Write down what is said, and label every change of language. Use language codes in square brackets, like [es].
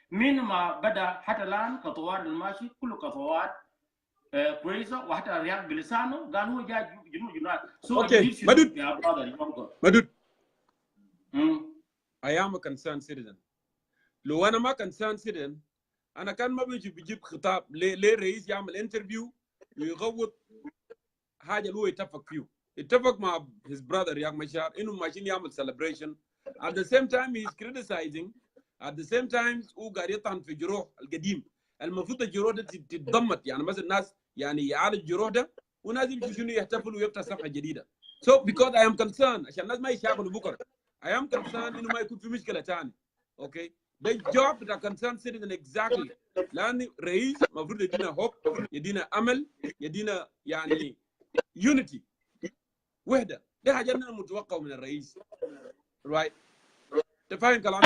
[ar] من ما بدا حتى الان خطوات الماشي كل خطوات كويسه وحتى الرياض بلسانه قال هو جاي جنوب [en] Okay مدود I am a concerned citizen. [ar] لو انا ما concerned citizen انا كان ما بيجيب خطاب ليه الرئيس يعمل انترفيو ويغوط حاجه اللي هو اتفق مع [en] his brother [ar] رياض مشار انه ماشيين يعمل celebration. [en] At the same time he is criticizing. At the same time [ar] هو قاعد يطعن في جروح القديم. المفروض الجروح ده تتضمت، يعني مثلا الناس يعني يعالج الجروح ده وناس يمشوا شنو يحتفلوا ويفتح صفحه جديده. [en] So because I am concerned [ar] عشان الناس ما يشاغلوا بكره. [en] I am concerned [ar] انه ما يكون في مشكله ثانيه. اوكي؟ ده الجوب بتاع [en] concerned citizen exactly. [ar] لان رئيس المفروض يدينا هوب، يدينا امل، يدينا يعني unity وحده. ده حاجه انا متوقعه من الرئيس. Right؟ تفهم كلامي؟